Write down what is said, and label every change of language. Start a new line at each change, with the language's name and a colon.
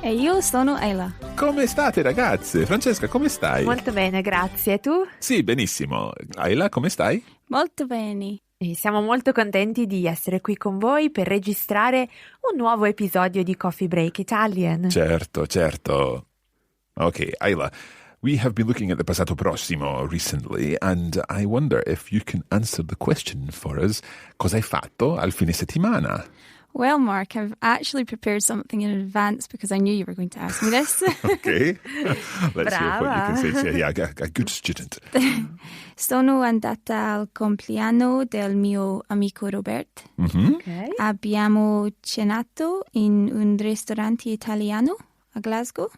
Italian: E io sono Isla. Come state ragazze? Francesca, come stai? Molto bene, grazie. E tu? Sì, benissimo. Isla, come stai? Molto bene. E siamo molto contenti di essere qui con voi per registrare un nuovo episodio di Coffee Break Italian. Certo.
English: Okay, Isla, we have been looking at the Passato prossimo recently, and I wonder if you can answer the question for us.
Italian: Cosa hai fatto al fine settimana?
English: Well, Mark, I've actually prepared something in advance because I knew you were going to ask me this. Okay. Let's hear what you can say. So, yeah, a good student.
Italian: Sono andata al compleanno del mio amico Robert. Mm-hmm.
English: Okay.
Italian: Abbiamo cenato in un ristorante italiano a Glasgow